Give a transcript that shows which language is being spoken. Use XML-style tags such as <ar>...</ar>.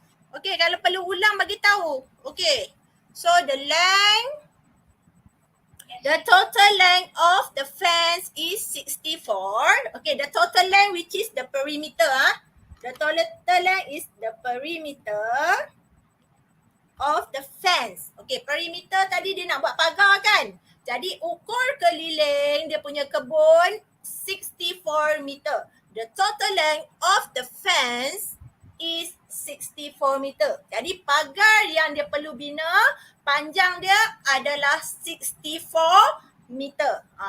<ms>Okay, kalau perlu ulang bagi tahu. Okay.</ms> <en>So the total length of the fence is 64. Okay, the total length which is the perimeter. The total length is the perimeter of the fence.</en> <ms>Okay, perimeter tadi dia nak buat pagar kan? Jadi ukur keliling dia punya kebun 64 meter.</ms> <en>The total length of the fence is 64 meter.</en> <ms>Jadi pagar yang dia perlu bina, panjang dia adalah 64 meter.</ms>